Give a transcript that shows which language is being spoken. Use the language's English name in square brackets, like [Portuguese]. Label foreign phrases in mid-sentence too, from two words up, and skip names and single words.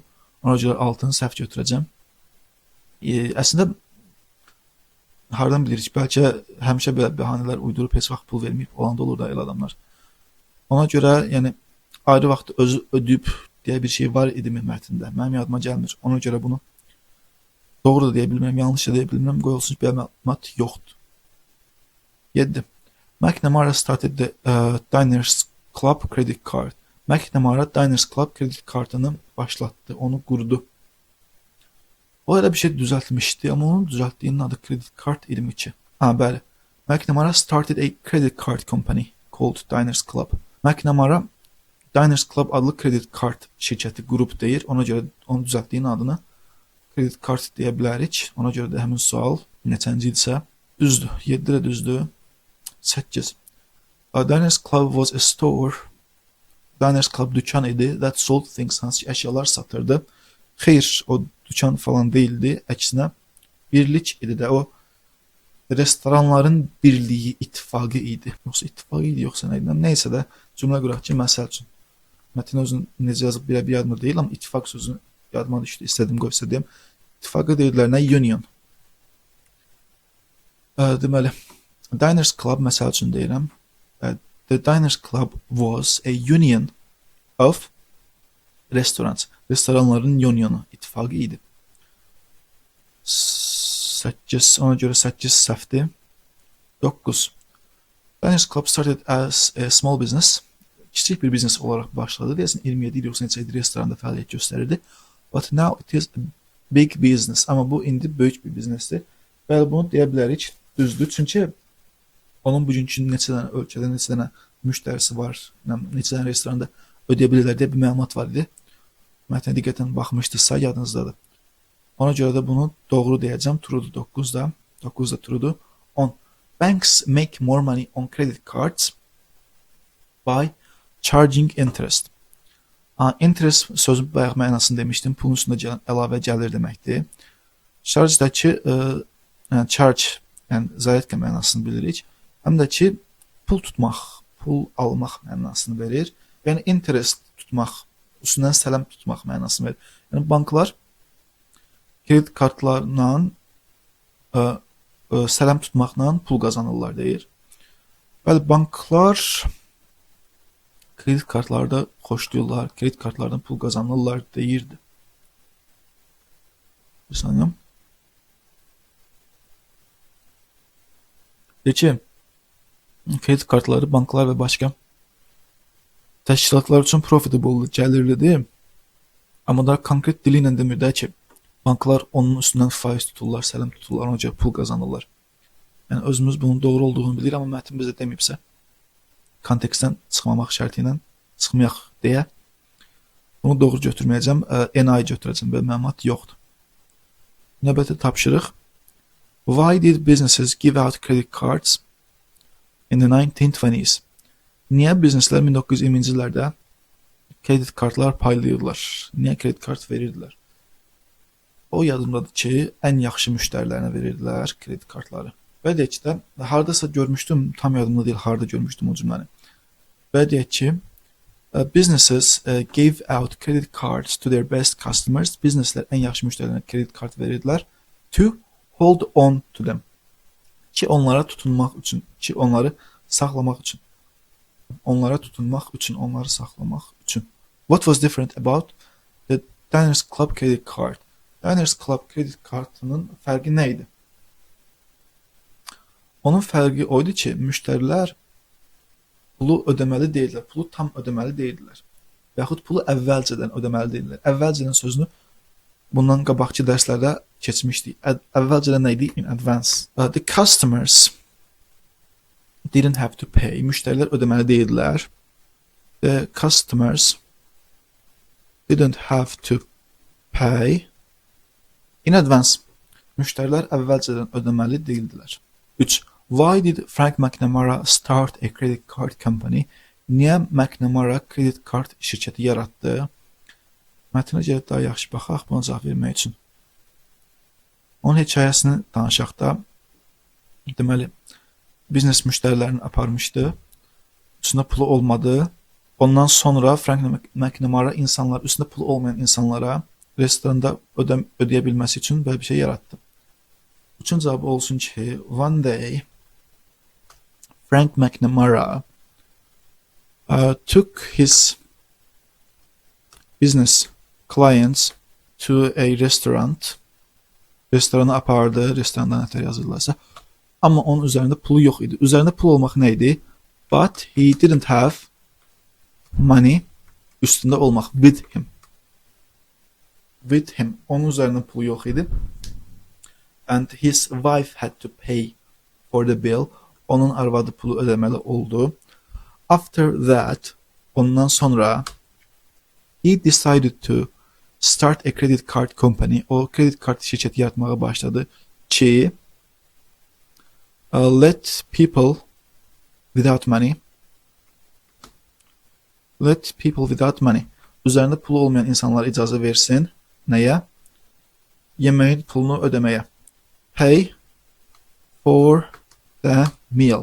[Azerbaijani] Ona görə 6-nı səhv götürəcəm. Əslində hardan bilirik, bəlkə həmişə belə bəhanələr uydurub heç vaxt pul verməyib olanda olur da elə adamlar. Ona görə yəni ayrı vaxt özü ödəyib deyə bir şey var idi mətndə. Mənim yadıma gəlmir. Ona görə bunu doğru da deyə bilmirəm, yanlış da deyə bilmirəm. Qoy olsun ki, belə məlumat yoxdur. 7. [English] McNamara started the Diners Club credit card. [Azerbaijani] McNamara Diners Club credit kartını başlatdı, onu qurdu. O elə bir şey düzəltmişdi, amma onun düzəltdiyinin adı [English] credit card [Azerbaijani] 22. Bəli. [English] McNamara started a credit card company called Diners Club. [Azerbaijani] McNamara Diners Club adlı [English] credit card [Azerbaijani] şirkəti qrup deyir. Ona görə onun düzəltdiyinin adını [English] credit card [Azerbaijani] deyə bilərik. Ona görə də həmin sual neçənci idisə düzdür. 7 də düzdür. 8. [English] Diners Club was a store. Diners Club [Azerbaijani] dükan idi [English] that sold things, [Azerbaijani] hansı ki əşyalar satırdı. Xeyr, o dükan falan değildi. Əksinə birlik idi də. O restoranların birliyi, ittifaqı idi. Yoxsa ittifaqı idi, yoxsa nə idi? Neysə də cümlə quraq ki, məsəl üçün. Mətin özün necə yazıb bir yadıma deyil, amma ittifaq sözünü yadıma düşdü. İstədim qoysa deyim. İttifaqı deyirlər nə? Union. Deməli, Diners Club məsəl üçün deyirəm. [English] The Diners Club was a union of restaurants. [Azerbaijani] Restoranların unionu, ittifaqı idi. 8, ona görə 8 səhvdir. 9. [English] Diners Club started as a small business. [Azerbaijani] Kiçik bir biznes olaraq başladı. Deyəsən 27 il yoxsa neçə il restoranda fəaliyyət göstərirdi. [English] But now it is a big business. [Azerbaijani] Amma bu indi böyük bir biznesdir. Bəli, bunu deyə bilərik. Düzdür. Çünki onun bugünkü neçə dənə ölkədə neçə dənə müştərisi var, neçə dənə restoranda ödeyə bilirlər deyə bir məlumat var idi. Mətnə diqqətən baxmışdınızsa yadınızdadır. Ona görə də bunu doğru deyəcəm. True'dur 9'da. 9 da true'dur. 10. [English] Banks make more money on credit cards by charging interest. [Azerbaijani] Interest sözün bayaq mənasını demişdim. Pulun üstündə əlavə gəlir deməkdir. Charge'dakı charge, yəni zayatka mənasını bilirik. Həm də ki pul tutmaq, pul almaq mənasını verir. Yəni interest tutmaq, üstündən sələm tutmaq mənasını verir. Yəni banklar kredit kartlarla sələm tutmaqla pul qazanırlar deyir. Bəli, banklar kredit kartlarda xoşlayırlar, kredit kartlardan pul qazanırlar deyirdi. Bir saniye. De ki, kredi kartları banklar ve başka təşkilatlar üçün profitable gəlirlidir. Amma da konkret dili ilə demir də ki, banklar onun üstündən faiz tuturlar, sələm tuturlar, ona görə pul qazanırlar. Yəni özümüz bunun doğru olduğunu bilir, amma mətn bizə deməyibsə, kontekstdən çıxmamaq şərti ilə çıxmayaq deyə bunu doğru götürməyəcəm, NI götürəcəm, belə məlumat yoxdur. Növbəti tapşırıq. [English] Why did businesses give out credit cards in the 1920s? [Azerbaijani] Niyə bizneslər 1920-ci illərdə kredit kartlar paylayırlar? Niyə kredit kart verirdilər? O yadımdadır ki, ən yaxşı müştərilərinə verirdilər kredit kartları. Və deyək ki də, hardasa görmüşdüm, tam yadımda deyil, harda görmüşdüm o cümləni. Və deyək ki, [English] businesses gave out credit cards to their best customers. [Azerbaijani] Bizneslər ən yaxşı müştərilərinə kredit kart verirdilər. [English] To hold on to them. [Azerbaijani] Ki onlara tutunmaq üçün, ki onları saxlamaq üçün. Onlara tutunmaq üçün, onları saxlamaq üçün. [English] What was different about the Diners Club credit card? [Azerbaijani] Diners Club credit kartının fərqi nə idi? Onun fərqi oydu ki, müştərilər pulu ödəməli deyildilər, pulu tam ödəməli deyildilər. Və yaxud pulu əvvəlcədən ödəməli deyildilər. Əvvəlcədən sözünü bundan qabaqçı dərslərdə keçmişdik. Əvvəlcədən nə idi? [English] In advance. The customers didn't have to pay. [Azerbaijani] Müştərilər ödəməli deyildilər. [English] The customers didn't have to pay in advance. [Azerbaijani] Müştərilər əvvəlcədən ödəməli deyildilər. 3. [English] Why did Frank McNamara start a credit card company? [Azerbaijani] Niyə McNamara kredit kart şirkəti yaratdı? Mətnə gəlib daha yaxşı baxaq, buna cavab vermək üçün. Onun hekayəsini danışaq da, deməli, biznes müştərilərini aparmışdı, üstündə pulu olmadı. Ondan sonra Frank McNamara insanlar, üstündə pulu olmayan insanlara restoranda ödəyə bilməsi üçün belə bir şey yaratdı. Üçün cavabı olsun ki, [English] one day Frank McNamara took his business clients to a restaurant. [Azerbaijani] Restorana apardı, restoranda nətər yazırlarsa. Amma onun üzərində pulu yox idi. Üzərində pul olmaq nə idi? [English] But he didn't have money, [Azerbaijani] üstündə olmaq, [English] with him. With him. [Azerbaijani] Onun üzərində pulu yox idi. [English] And his wife had to pay for the bill. [Azerbaijani] Onun arvadı pulu ödəməli oldu. [English] After that, [Azerbaijani] ondan sonra [English] he decided to start a credit card company. [Azerbaijani] O credit kart şirkəti yaratmağa başladı ki [English] let people without money [Azerbaijani] üzərində pulu olmayan insanlara icazə versin. Nəyə? Yeməyin pulunu ödəməyə. [English] Pay for the meal.